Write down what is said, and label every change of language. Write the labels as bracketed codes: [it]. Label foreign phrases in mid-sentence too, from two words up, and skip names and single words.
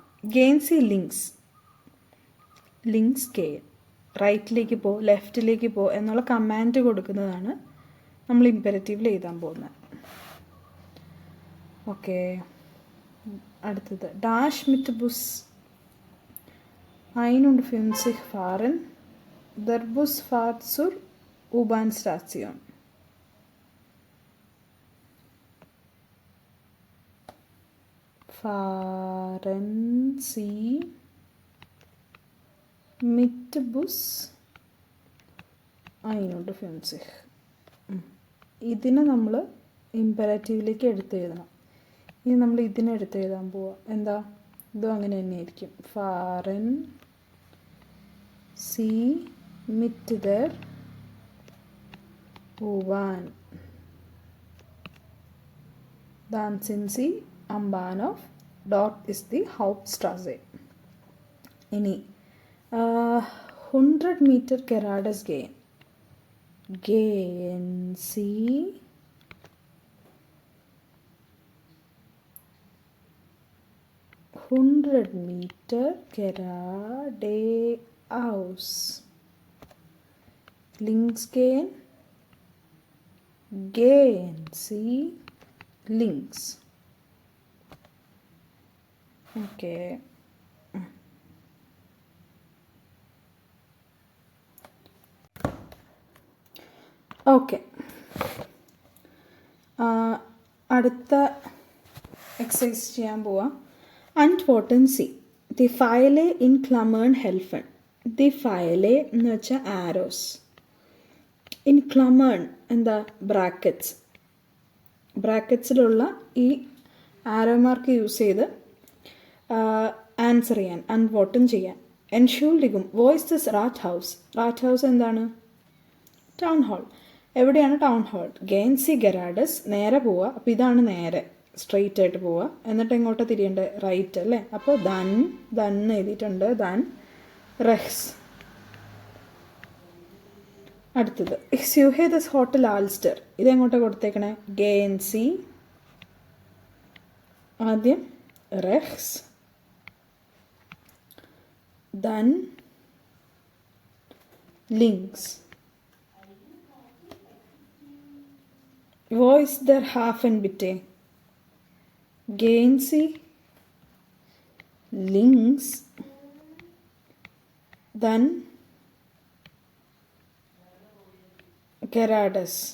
[de] gehen Sie links, links gehen, [ml] റൈറ്റിലേക്ക് പോ, ലെഫ്റ്റിലേക്ക് പോ എന്നുള്ള കമാൻഡ് കൊടുക്കുന്നതാണ് നമ്മൾ ഇമ്പരറ്റീവിൽ എഴുതാൻ പോകുന്നത്. ഓക്കെ, അടുത്തത് [de] ഡാഷ് mit Bus 51 fahren der Bus fährt zur U-Bahn-Station. Fahren Sie mit Bus 51. [ml] ഇതിനെ നമ്മൾ ഇമ്പരാറ്റീവിലേക്ക് എടുത്തെഴുതണം. ഇനി നമ്മൾ ഇതിനെ എടുത്തെഴുതാൻ പോവാം. എന്താ, ഇതും അങ്ങനെ തന്നെയായിരിക്കും. [de] Fahren Sie mit der U-Bahn. Dann sind sie am Bahnhof. Dort ist die Hauptstraße. ഇനി 100 Meter geradeaus gehen. Gehen Sie 100 Meter geradeaus. Links gehen. Gehen Sie links. Okay. Okay. [ml] അടുത്ത എക്സസൈസ് ചെയ്യാൻ പോവാം. [de] Antworten Sie. Die Pfeile in Klammern helfen. Die Pfeile [ml] എന്ന് വെച്ചാൽ ആരോസ്. [de] in Klammern [ml] എന്താ, ബ്രാക്കറ്റ്സ്. ബ്രാക്കറ്റ്സിലുള്ള ഈ [en] arrow mark [ml] യൂസ് ചെയ്ത് ആൻസർ ചെയ്യാൻ, അൺവോട്ടൻ ചെയ്യാൻ. [de] Entschuldigung, wo ist das Rathaus? [ml] Rathaus എന്താണ്? [en] town hall. [ml] എവിടെയാണ് [en] town hall? [de] Gehen Sie geradeaus, [ml] നേരെ പോവുക. അപ്പോൾ ഇതാണ് നേരെ, സ്ട്രെയിറ്റ് ആയിട്ട് പോവുക. എന്നിട്ട് എങ്ങോട്ട് തിരിയേണ്ടത്? റൈറ്റ് അല്ലേ. അപ്പോൾ ദൻ എഴുതിയിട്ടുണ്ട്. [de] dann rechts. അടുത്തത് Ich suche das Hotel Alster. [ml] ഇതെങ്ങോട്ടാണ് കൊടുത്തേക്കണേ? [de] Gehen Sie ആദ്യം rechts, dann links. Wo ist der Hafen bitte? Gehen Sie links, dann geradeaus.